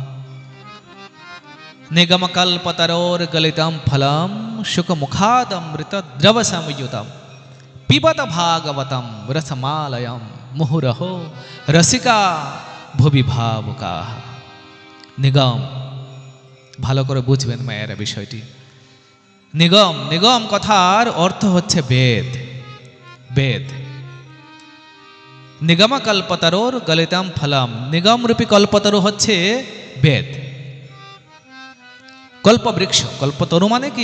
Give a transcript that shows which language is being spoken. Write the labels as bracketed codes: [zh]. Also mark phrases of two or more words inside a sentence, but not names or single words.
[sa] निगमकल्पतरोर्गलितं फलं शुकमुखादमृतद्रवसंयुतं पिबत भागवतं रसमालयं मुहुरहो रसिका भुवि भावुकाः। [bn] निगम ভালো করে বুঝবেন মায়েরা বিষয়টি। নিগম নিগম কথার অর্থ হচ্ছে বেদ। বেদ [sa] নিগম কল্পতরোর গলিতম ফলম, [bn] নিগম রূপী কল্পতরু হচ্ছে বেদ। কল্প বৃক্ষ, কল্পতরু মানে কি?